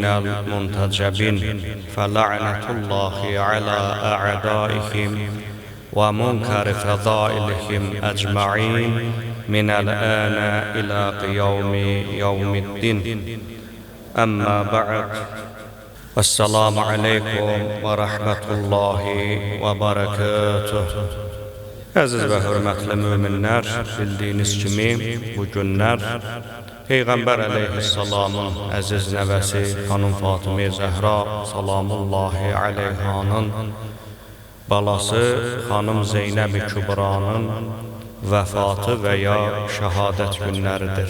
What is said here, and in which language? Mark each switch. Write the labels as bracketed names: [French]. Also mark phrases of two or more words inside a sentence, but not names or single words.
[Arabic] المنتجبين فلعنة الله على أعدائهم ومنكر فضائلهم أجمعين من الآن إلى قيام يوم الدين أما بعد السلام عليكم ورحمة الله وبركاته. [Azerbaijani] Əziz və hörmətli müminlər, bildiyiniz kimi bu günlər Peyğəmbər əleyhissalamın əziz nəvəsi xanım Fatimə Zəhra [Arabic] سلام الله عليها [Azerbaijani] balası xanım Zeynəb-i Kübranın vəfatı və ya şəhadət günləridir.